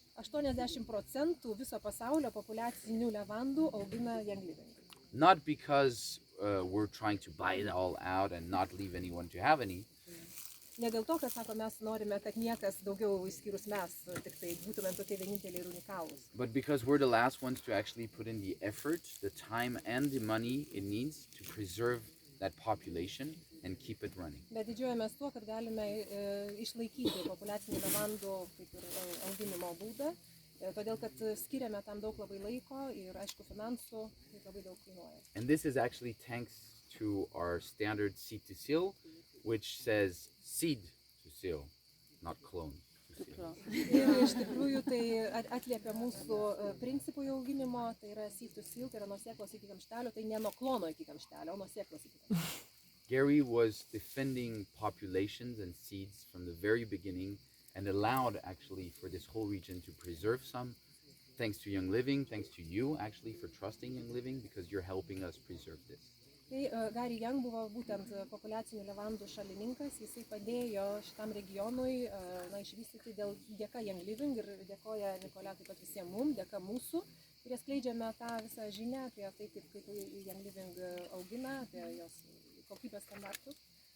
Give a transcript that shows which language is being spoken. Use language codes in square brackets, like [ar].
[lt] 80% viso pasaulio populiacinių levandų augina Young Living. [en] Not because we're trying to buy it all out and not leave anyone to have any. [lt] Ne dėl to, kad sako, mes norime, kad niekas daugiau išskyrus mes, tik tai būtumėm tokie vieninteliai ir unikalūs. [en] But because we're the last ones to actually put in the effort, the time and the money it needs to preserve that population and keep it running. [lt] Bet didžiuojamės tuo, kad galime išlaikyti populiacinį levandų kaip ir auginimo būdą, todėl kad skiriame tam daug labai laiko ir aišku finansų, tai labai daug kainuoja. [en] And this is actually thanks to our standard seed to seal, which says seed to seal, not clone. To seal. [lt] Ir iš tikrųjų tai atliepia mūsų principų auginimo, tai yra [en] seed to seal, [lt] tai yra nuo sėklos iki kamštelio, tai ne nuo klono iki kamštelio, o nuo sėklos iki kamštelio. [en] Gary was defending populations and seeds from the very beginning and allowed actually for this whole region to preserve some, thanks to Young Living, thanks to you actually for trusting Young Living, because you're helping us preserve this. [lt] Tai Gary Young buvo būtent populiacinių levandų šalininkas, jisai padėjo šitam regionui išvystyti dėka Young Living ir dėkoja Nikolė taip pat visiems mums, dėka mūsų, kurie skleidžiame tą visą žinią apie tai, kaip Young Living augina, apie jos kokybės standartus.